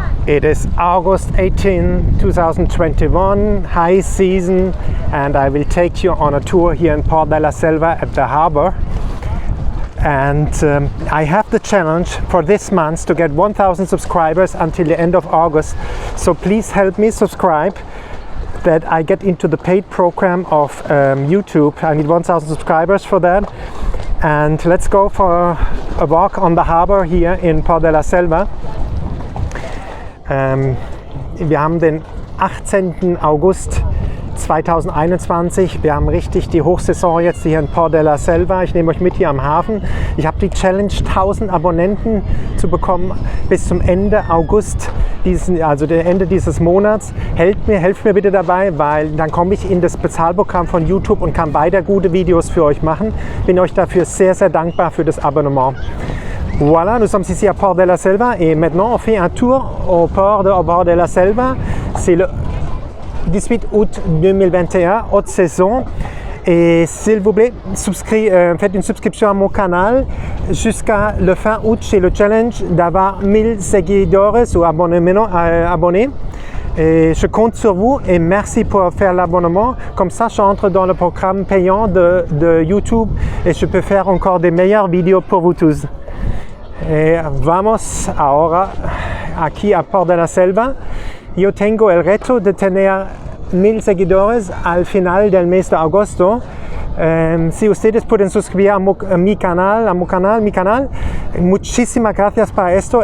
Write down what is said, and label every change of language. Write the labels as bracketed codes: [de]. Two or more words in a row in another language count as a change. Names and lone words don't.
[en] It is August 18, 2021, high season, and I will take you on a tour here in Port de la Selva at the harbor. And I have the challenge for this month to get 1,000 subscribers until the end of August. So please help me subscribe that I get into the paid program of YouTube. I need 1,000 subscribers for that. And let's go for a walk on the harbor here in Port de la Selva. [de] Wir haben den 18. August 2021. Wir haben richtig die Hochsaison jetzt hier in Port de la Selva. Ich nehme euch mit hier am Hafen. Ich habe die Challenge 1000 Abonnenten zu bekommen bis zum Ende August, also der Ende dieses Monats. Helft mir bitte dabei, weil dann komme ich in das Bezahlprogramm von YouTube und kann weiter gute Videos für euch machen. Bin euch dafür sehr, sehr dankbar für das Abonnement. [fr] Voilà, nous sommes ici à Port de la Selva et maintenant on fait un tour au port de la Selva. C'est le 18 août 2021, haute saison. Et s'il vous plaît, faites une subscription à mon canal jusqu'à le fin août. J'ai le challenge d'avoir 1000 seguidores ou abonnés. Et je compte sur vous et merci pour faire l'abonnement. Comme ça, j'entre dans le programme payant de YouTube et je peux faire encore des meilleures vidéos pour vous tous. [es] Vamos ahora aquí a Port de la Selva. Yo tengo el reto de tener 1000 seguidores al final del mes de agosto. Si ustedes pueden suscribir a mi canal, muchísimas gracias para esto.